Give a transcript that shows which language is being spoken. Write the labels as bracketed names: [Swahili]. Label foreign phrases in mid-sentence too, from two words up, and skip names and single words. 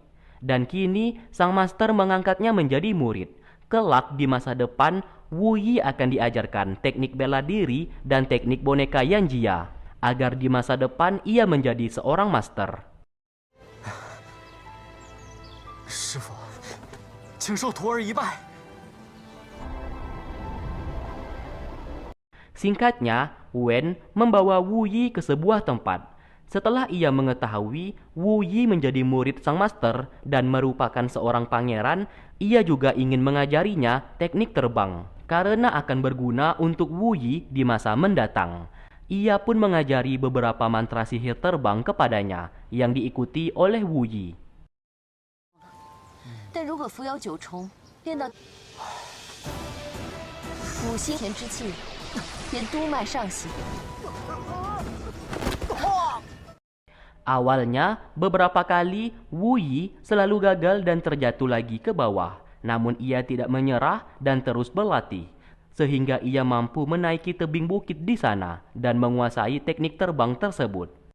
[Indonesian] Dan kini sang master mengangkatnya menjadi murid. Kelak di masa depan, Wu Yi akan diajarkan teknik bela diri dan teknik boneka Yan Jia, agar di masa depan ia menjadi seorang master. [Chinese] 师傅，请受徒儿一拜。 [Indonesian] Singkatnya, Wen membawa Wu Yi ke sebuah tempat. Setelah ia mengetahui Wu Yi menjadi murid sang master dan merupakan seorang pangeran, ia juga ingin mengajarinya teknik terbang, karena akan berguna untuk Wu Yi di masa mendatang. Ia pun mengajari beberapa mantra sihir terbang kepadanya, yang diikuti oleh Wu Yi. [Chinese] 但如果扶摇九重练到五星田之气，连督脉上行。 [Indonesian] Awalnya, beberapa kali Wu Yi selalu gagal dan terjatuh lagi ke bawah. Namun ia tidak menyerah dan terus berlatih. Sehingga ia mampu menaiki tebing bukit di sana dan menguasai teknik terbang tersebut.